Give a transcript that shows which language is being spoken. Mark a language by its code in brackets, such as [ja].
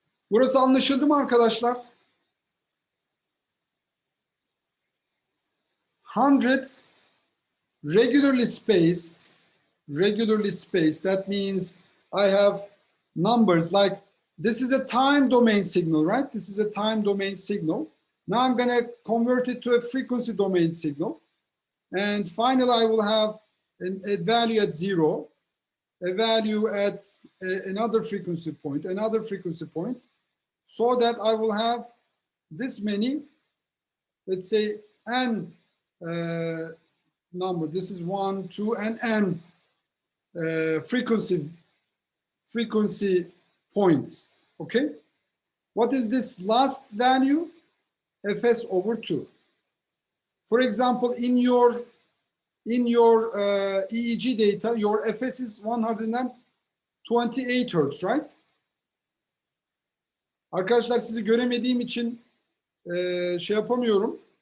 [tr] Burası anlaşıldı mı arkadaşlar? [en] 100 regularly spaced, that means I have numbers like, this is a time domain signal, right? This is a time domain signal. Now I'm going to convert it to a frequency domain signal. And finally, I will have a value at 0, a value at another frequency point, so that I will have this many, let's say, n number. This is 1, 2, and n frequency points. Okay. What is this last value? Fs over 2. For example, in your EEG data, your Fs is 128 Hertz, right? [tr] Arkadaşlar sizi göremediğim için şey yapamıyorum.